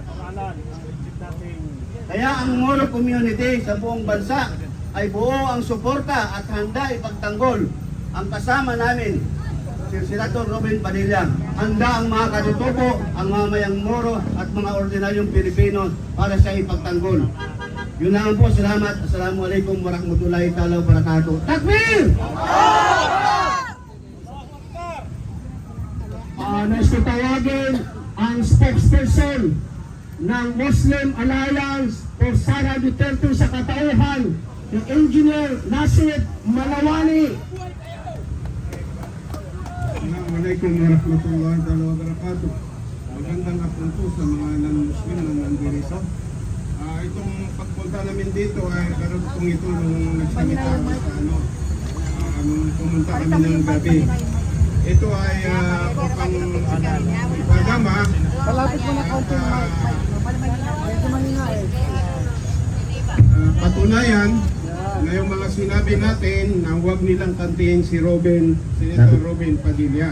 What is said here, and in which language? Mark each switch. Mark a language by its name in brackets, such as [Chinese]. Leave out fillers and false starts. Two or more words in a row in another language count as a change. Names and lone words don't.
[Filipino] Kaya ang Moro community sa buong bansa ay buo ang suporta at handa ipagtanggol ang kasama namin, si Senator Robin Padilla. Handa ang mga katutubo, ang mamayang Moro at mga ordinaryong Pilipino para sa ipagtanggol. Yun lang po, salamat. [Arabic] السلام عليكم ورحمة الله تعالى وبركاته. Takbir! [Filipino] Nais ko tawagin ang spokesperson ng Muslim Alliance for Sara Duterte sa katauhan, ng Engineer Nasir Malawani. [Arabic] السلام عليكم ورحمة الله وبركاته. [Filipino] Magandang hapon po sa mga non-Muslim na nandito. Itong pagpunta namin dito ay karoon pong ito nung nagsalita kami sa nung pumunta kami ng gabi. Ito ay upang ipagama patunayan na yung mga sinabi natin na huwag nilang kantiin si Senator Robin Padilla.